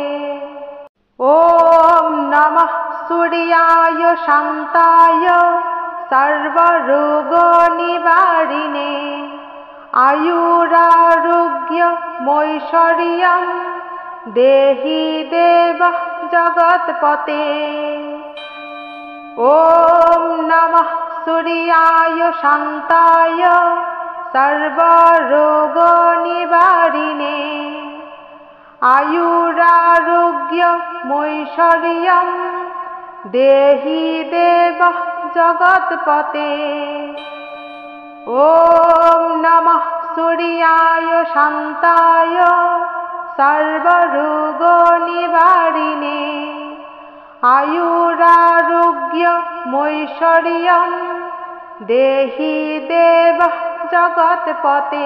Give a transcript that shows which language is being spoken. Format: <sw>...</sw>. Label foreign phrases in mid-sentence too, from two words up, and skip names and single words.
<sa>ওম নমঃ সূর্যায় শান্তায় সর্বরোগ নিবারিণে আয়ুরারোগ্য মৈশ্বর্যম দেহি দেব জগৎপতে। ওম নমঃ সূর্যায় শান্তায় সর্বরোগ নিবারিণে आयुरारोग्यमैश्वर्यं देहि देव जगत्पते। ॐ नमः सूर्याय शान्ताय सर्वरोगनिवारिणे आयुरारोग्यमैश्वर्यं देहि देव जगत्पते।</sa>